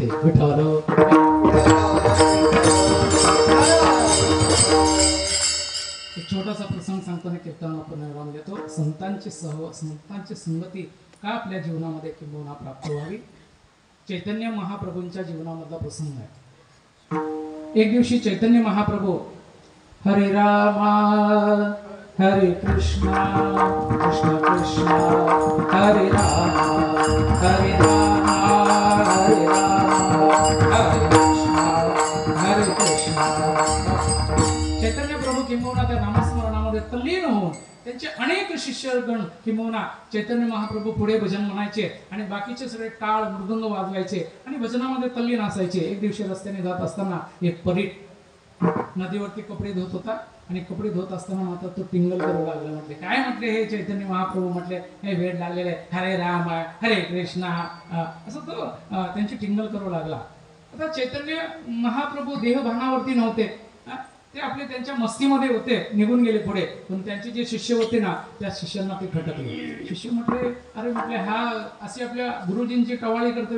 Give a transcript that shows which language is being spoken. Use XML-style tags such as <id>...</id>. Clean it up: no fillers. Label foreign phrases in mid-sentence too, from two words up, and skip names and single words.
<mr>विठ्ठल एक छोटासा प्रसंग सांगताना कीर्तन आपण विराम देतो. संतांची संगती का आपल्या जीवनामध्ये किंबहुना प्राप्त व्हावी? चैतन्य महाप्रभूंच्या जीवनामधला प्रसंग आहे. एक दिवशी</mr> <sa>चैतन्य महाप्रभू हरे रामा हरे कृष्णा कृष्ण कृष्ण हरे रामा हरे रामा हरे रामा हरे कृष्णा हरे कृष्णा.</sa> <mr>चैतन्य प्रभू किंबहुना त्या नामस्मरणामध्ये तल्लीन होऊन त्यांचे अनेक शिष्यगण किंबहुना चैतन्य महाप्रभू पुढे भजन म्हणायचे आणि बाकीचे सगळे टाळ मृदंग वाजवायचे आणि भजनामध्ये तल्लीन असायचे. एक दिवशी रस्त्याने जात असताना एक परीट नदीवरती कपडे धुत होता आणि कपडे धुत असताना मात्र तो टिंगल करू लागला. म्हटले काय? म्हटले हे चैतन्य महाप्रभू म्हटले हे वेळ लागलेले</mr> <sa>हरे राम हरे कृष्णा</sa> <mr>असं तो त्यांची टिंगल करू लागला. आता चैतन्य महाप्रभू देहभानावरती नव्हते, ते आपले त्यांच्या मस्तीमध्ये होते, निघून गेले पुढे. पण त्यांचे जे शिष्य होते ना त्या शिष्यांना ते खटकले. शिष्य म्हटले अरे म्हटले हा असे आपल्या गुरुजींची टवाळी करतोय.</mr>